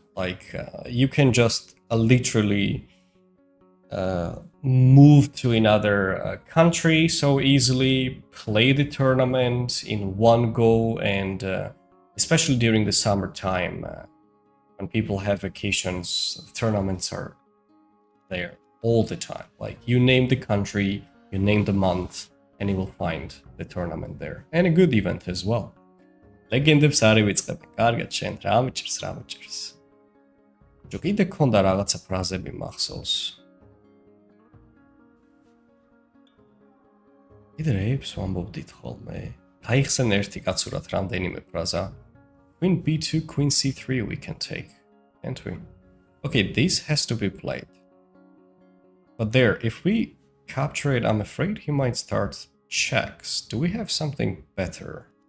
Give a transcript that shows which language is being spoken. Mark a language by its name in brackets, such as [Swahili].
[English] Like, you can just literally move to another country so easily, play the tournament in one go, and especially during the summertime, when people have vacations, tournaments are there all the time. Like, you name the country, you name the month, and you will find the tournament there. And a good event as well. [Georgian] Legend-ებს არ ივიწყებ. კარგად შენ, რა მიჭირს. ჯო კიდე ქონდა რაღაცა ფრაზები მახსოვს. კიდე რეებს ვამბობდით ხოლმე. გაიხსენ ერთი კაცურად რამდენიმე ფრაზა. [English] Queen b2, queen c3 we can take, can't we? Okay, this has to be played. But there, if we capture it, I'm afraid he might start checks. Do we have something better?